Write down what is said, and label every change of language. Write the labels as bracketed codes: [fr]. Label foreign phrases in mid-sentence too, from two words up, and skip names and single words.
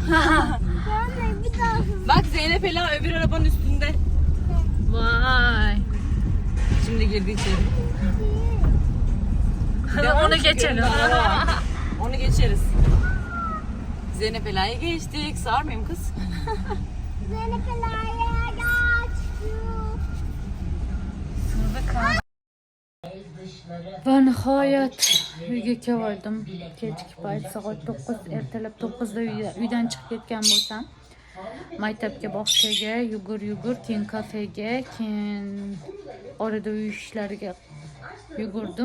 [tr] Bak Zeynep Ela öbür arabanın üstünde. Vay. Şimdi girdi içeri. Onu geçelim. Onu geçeriz. Zeynep Ela'ya geçtik. Sağır mıyım kız? [uz] Va nihoyat uyga keldim. Kechki payt soat 9, ertalab 9 da uydan chiqib ketgan bo'lsam, maktabga, bog'chaga yugur, keyin kafega, keyin orada uy ishlariga yugurdim.